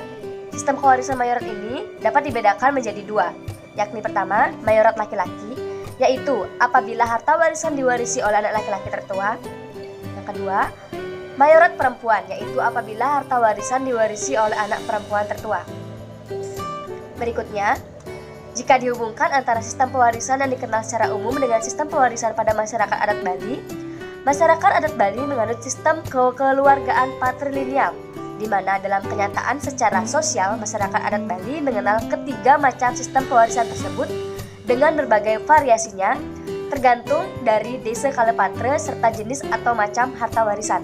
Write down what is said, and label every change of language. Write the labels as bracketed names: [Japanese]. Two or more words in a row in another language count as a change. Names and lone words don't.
[Indonesian] Sistem kewarisan mayorat ini dapat dibedakan menjadi 2, yakni pertama, mayorat laki-laki, yaitu apabila harta warisan diwarisi oleh anak laki-laki tertua. Yang kedua, mayorat perempuan, yaitu apabila harta warisan diwarisi oleh anak perempuan tertua. Berikutnya, jika dihubungkan antara sistem pewarisan yang dikenal secara umum dengan sistem pewarisan pada masyarakat adat Bali, masyarakat adat Bali menganut sistem kekeluargaan patrilineal, di mana dalam kenyataan secara sosial masyarakat adat Bali mengenal ketiga macam sistem pewarisan tersebut dengan berbagai variasinya, tergantung dari desa kalepatre serta jenis atau macam harta warisan.